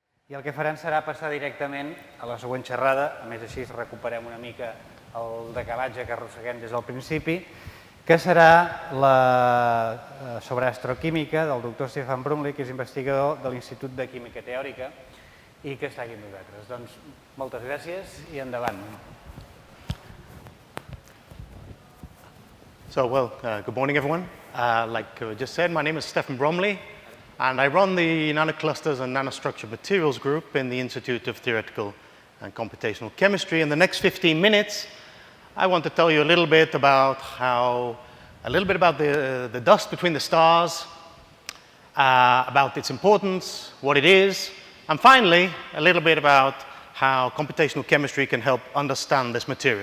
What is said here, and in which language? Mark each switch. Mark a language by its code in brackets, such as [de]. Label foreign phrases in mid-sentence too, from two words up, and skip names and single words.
[ca] I el que farem serà passar directament a la següent xerrada, a més així recuperem una mica el decalatge que arrosseguem des del principi, que serà sobre astroquímica del doctor Stefan Brumley, que és investigador de l'Institut de Química Teòrica i que està aquí amb nosaltres. Doncs moltes gràcies i endavant. [en] So, good morning, everyone. Like just said, my name is Stefan Bromley, and I run the Nanoclusters and Nanostructured Materials group in the Institute of Theoretical and Computational Chemistry. In the next 15 minutes, I want to tell you a little bit about the dust between the stars, about its importance, what it is, and finally, a little bit about how computational chemistry can help understand this material.